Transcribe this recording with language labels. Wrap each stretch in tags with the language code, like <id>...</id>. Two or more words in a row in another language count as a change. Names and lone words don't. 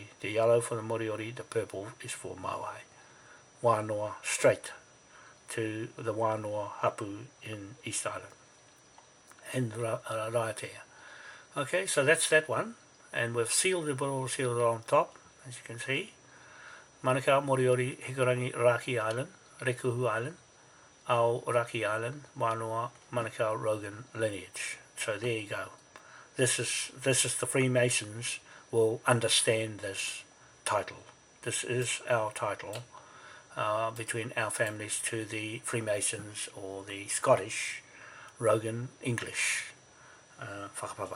<en>The yellow for the Moriori, the purple is for Moai. Wanoa straight to the Wanoa Hapu in East Island and Raiatea. Okay, so that's that one, and we've sealed it on top, as you can see. Manukau, Moriori, Hikurangi, Raki Island, Rekuhu Island, Ao Raki Island, Wanoa, Manukau, Rogan lineage. So there you go. This is the Freemasons will understand this title. This is our title. Between our families to the Freemasons or the Scottish Rogan English whakapapa.</en>